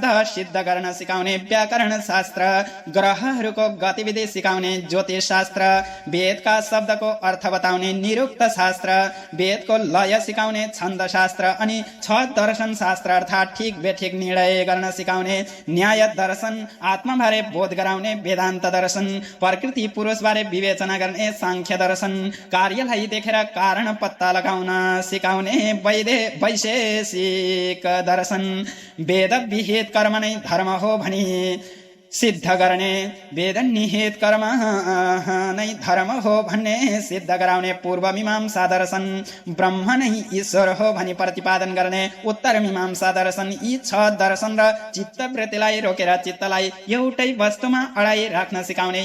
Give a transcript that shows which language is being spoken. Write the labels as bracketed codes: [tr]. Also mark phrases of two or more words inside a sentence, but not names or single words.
[ne] सिद्ध गर्न सिकाउने, व्याकरण शास्त्र ग्रहहरूको गतिविधि सिकाउने, ज्योतिष शास्त्र वेदका शब्दको अर्थ बताउने, निरुक्त शास्त्र वेदको लय सिकाउने, छन्द शास्त्र अनि 6 दर्शन शास्त्र अर्थात् ठिक बेठिक निर्णय गर्न सिकाउने, न्याय दर्शन आत्माबारे बोध गराउने, वेदान्त दर्शन प्रकृति पुरुषबारे विवेचना गर्ने, सांख्य दर्शन कार्यलाई देखेर कारण पत्ता लगाउन सिकाउने, वैशेषिक दर्शन वेद विहित कर्म नै धर्म हो भनी सिद्ध गर्ने, वेद निहित कर्म नै धर्म हो भन्ने सिद्ध गराउने, पूर्व मीमांसा दर्शन ब्रह्म नै ईश्वर हो भनी प्रतिपादन गर्ने, उत्तर मीमांसा दर्शन यी 6 दर्शन र चित्तवृत्तिलाई रोकेर चित्तलाई एउटै वस्तुमा अडाई राख्न सिकाउने,